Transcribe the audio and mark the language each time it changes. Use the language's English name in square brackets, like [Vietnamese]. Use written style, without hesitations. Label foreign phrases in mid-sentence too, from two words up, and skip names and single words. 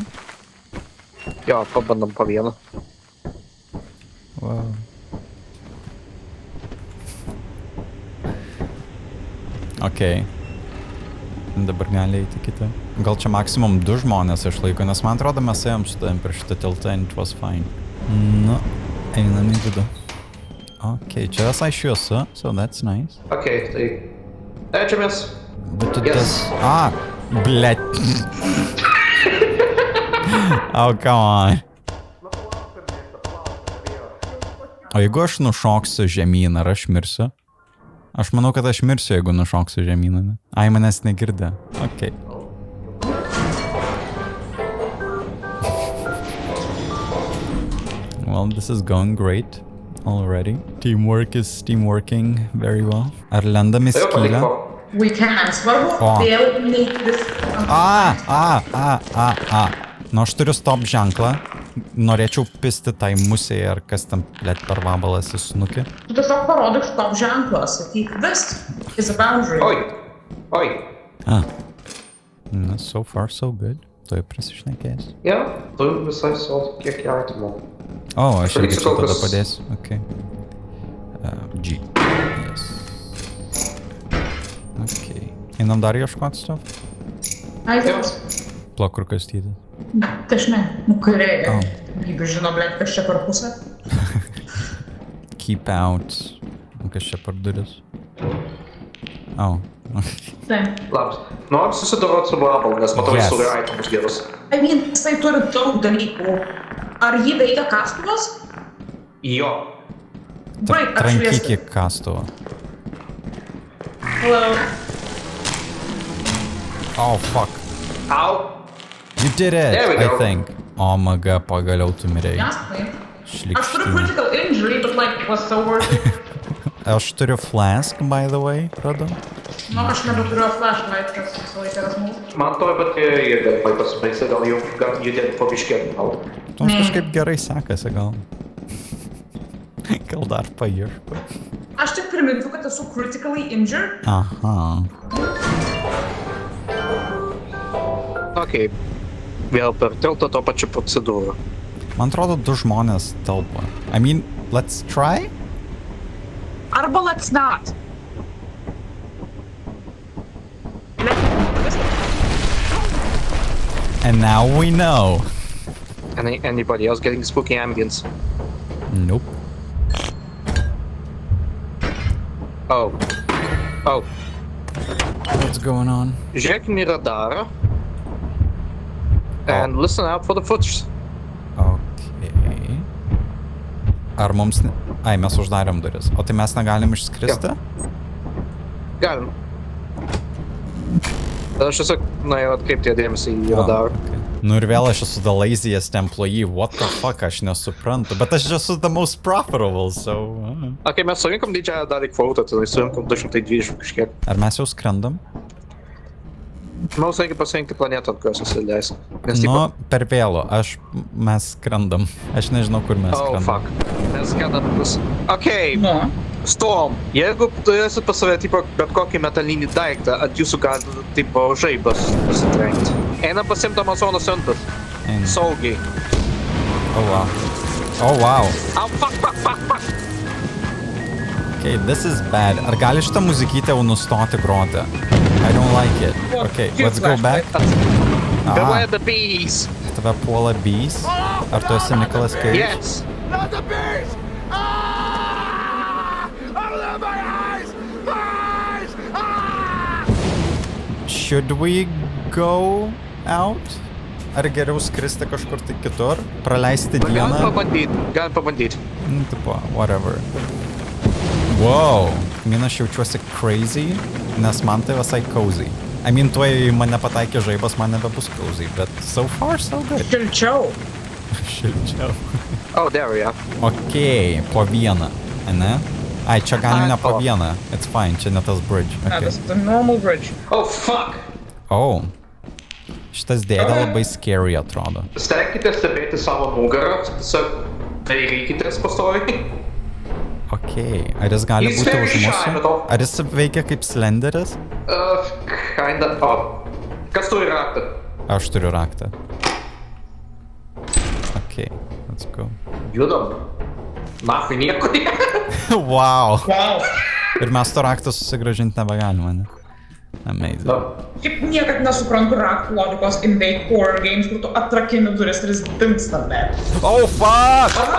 [Lithuanian] Jo, pabandom po vieną. Wow. Okei. Dabar gali eiti kitą. Gal čia maksimum 2 žmonės išlaiko, nes man atrodo mes ėjom su tavim per šitą tiltą [English] and it was fine. [Lithuanian] Nu, einam į vidų. Okei, čia visai šviesu, [English] so that's nice. [Lithuanian] Okay, tai... Leidžiamės. Bet [English] Yes. [Lithuanian] tas... Blet. [English] Oh, come on. [Lithuanian] O jeigu aš nušoksiu žemyn, ar aš mirsiu? Aš manau, kad aš mirsiu, jeigu nušoksiu žemyną. Ai, manęs negirdė. Okei. [English] Well, this is going great already. Teamwork is teamworking very well. [Lithuanian] Ar lendam į skylę? [English] We can. [Lithuanian] Svarbu O. vėl neįtis. Nu, aš turiu stop ženklą. Norėčiau pisti tai musei, ar kas tam, blet, per vabalas į snukį. Tu tiesiog parodyk stop ženklą. Sakyk, [English] this is a boundary. Oi. So far, so good. [Lithuanian] Tuoj prisišnekės. Ja, tu visai savo kiek įaitimų. O, aš irgi čia kol tada kas- padėsiu. Okay. G. Yes. Okay. Einam dar ieškot stuff? Ai, vėl. Plak, kur kastytis. Tašne, kairė. Oh. Gybi žino, blet, kas čia per pusę. [English] Keep out. [Lithuanian] Kas čia per duris? Oh. Taip. Labas. Noriu susidoroti su vabalu, nes matau, [English] Yes. [Lithuanian] jis turi aitimus gerus. [English] I mean, [Lithuanian] jisai turi daug dalykų. Ar jį veikia kastuvas? Jo. Baig, Trankyk apšviesti. į kastuvą. [English] Hello. Oh, fuck. Au. You did it, There we I go. think. [Lithuanian] O, maga, pagaliau tu mirėjai. [English] Yes, please. [Lithuanian] Aš turiu Šlikštinė. [English] critical injury, but like, was so worth it. [Lithuanian] Aš turiu flask, [English] by the way, [Lithuanian] radau. Nu, aš nebeturiu flashlight, kas visą laiką yra smūs. Man toj baterija irgi labai pasibaigsi, gal jau judėti po biškėt. Mums kažkaip gerai sekasi, gal. Gal dar paieško. Aš tik priminsiu, kad esu [English] critically injured. Aha. Okay. [Lithuanian] Vėl per tiltą to pačią procedūrą. Man atrodo, 2 žmonės telpa. [English] I mean, let's try? [Lithuanian] Arba [English] let's not. And now we know. Anybody else getting spooky ambience? Nope. Oh. What's going on? [Lithuanian] Žiūrėkim į radarą. [English] And listen out for the footage. [Lithuanian] Okay. Ar mums... Ai, mes uždarėm duris. O tai mes negalim išskristi? Galim. Tada aš tiesiog nuėjau atkreipti dėmesį į radarą. Okay. Nu ir vėl aš esu [English] the laziest employee. What the fuck, [Lithuanian] aš nesuprantu. Bet aš esu [English] the most profitable, [Lithuanian] so... Okay, mes surinkom didžiąją dalį kvotą, tai surinkom 220 kažkiek. Ar mes jau skrendam? Mums reikia pasirinkti planetą, ant kurios susileis. Nu, per vėlu. Mes skrendam. Aš nežinau, kur mes Oh, skrendam. fuck. Mes skrendam bus. Okay, Nu. [English] Storm. [Lithuanian] Jeigu turėsit pas save, tipo, bet kokį metalinį daiktą, ant jūsų gali, tipo, žaibas pasitrenkti. Einam pasiimti Amazono siuntas. Einam. Saugiai. [English] Oh, wow. Oh, wow. Au, fuck. Okay, this is bad. [Lithuanian] Ar gali šitą muzikytę jau nustoti groti? [English] I don't like it. Okay, let's go back. Beware the bees. [Lithuanian] Tave puola bees? Ar tu esi Nicolas Cage? [English] Yes. Not the beast! Open my eyes! My eyes! Should we go out? [Lithuanian] ar geriau skristi kažkur tai kitur, praleisti Galim dieną? pabandyt. Tipo, whatever. Wow, aš jaučiuosi crazy, nes man tai visai cozy. [English] I mean, [Lithuanian] tuoj mane pataikė žaibas, man nebebus cozy, bet [English] so far so good. [Lithuanian] Šilčiau. Šilčiau. [English] Oh, there we are. [Lithuanian] Okei, po vieną, ne? Ai, čia galim ne po vieną. [English] It's fine, [Lithuanian] čia ne tas bridge. Ne, Okay. tas [English] the normal bridge. Oh, fuck! Oh. [Lithuanian] Šitas dėdė labai scary atrodo. Stenkite stebėti savo nugarą, tiesiog dairykitės pastoviai. Okei, ar jis gali [English] He's [Lithuanian] būti [English] very [Lithuanian] už [English] shy, [Lithuanian] mūsų? [English] but all- [Lithuanian] Ar jis veikia kaip Slenderis? Kinda. Oh. Kas turi raktą? Aš turiu raktą. Okei, [English] let's go. [Lithuanian] Judam. Nachui nieko. Wow. Wow. Ir mes to raktą susigražinti nebegalime, ne? [English] Amazing. [Lithuanian] Šiaip niekad nesuprantu raktų logikos [English] in the horror games, [Lithuanian] kur tu atrakini duris ir jis dingsta, bet. [English] Oh, fuck!